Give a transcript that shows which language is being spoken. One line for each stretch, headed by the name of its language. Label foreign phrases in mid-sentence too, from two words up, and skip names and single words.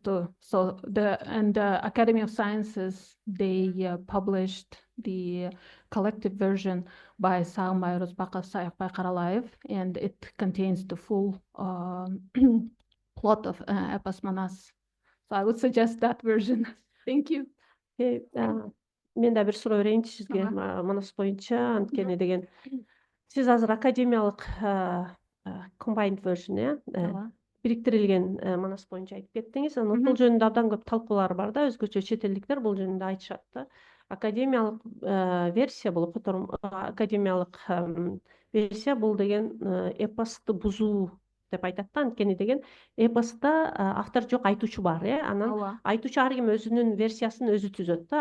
English: So the Academy of Sciences, they published the collective version by Sağımbay Rozbakov, Sayakbay Karalaev, and it contains the full plot of Epos Manas. So I would suggest that version. Thank you.
Kyrgyz: Мен да бир суроо берейинчи сизге Манас боюнча, анткени деген сиз азыр академиялык
English: combined version
Kyrgyz: бириктирилген Манас боюнча айтып кеттиңиз. Анан бул жөнүндө абдан көп талкуулар бар да, өзгөчө чет элдиктер бул жөнүндө айтышат да. Академиялык версия бул академиялык версия бул деген эпосту бузуу деп айтат да, анткени деген эпоста автор жок, айтуучу бар, анан айтуучу ар ким өзүнүн версиясын өзү түзөт да.